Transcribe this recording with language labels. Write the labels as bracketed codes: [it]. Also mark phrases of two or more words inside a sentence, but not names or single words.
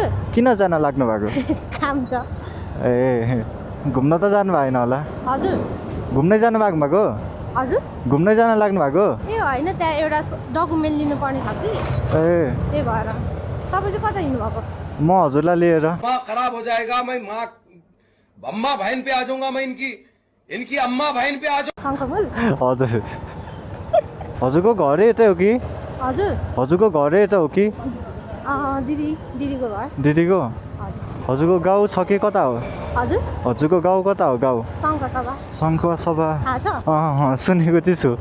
[ne] किनजना लाग्नु भएको काम छ ए घुम्न त जानु भएन होला हजुर घुम्नै जानु भएको हजुर घुम्नै जान लाग्नु भएको ए होइन त्यहाँ एउटा डकुमेन्ट लिनुपर्ने छ कि ए त्यही भएर तपाईँ चाहिँ कता हिँड्नु भएको म हजुरलाई लिएर [hi] खराब हो जाएगा मैं माँ अम्मा बहन पे आ जाऊंगा मैं इनकी अम्मा बहन पे आ जाऊँ [ne] शङ्खमुल हजुर हजुरको घर यतै हो कि हजुर हजुरको घर यता हो कि दिदीको घर दिदीको हजुर हजुरको गाउँ छ कि कता हो हजुर हजुरको गाउँ कता हो गाउँ शङ्खसभा शङ्खसभा थाहा छ सुनेको चाहिँ छु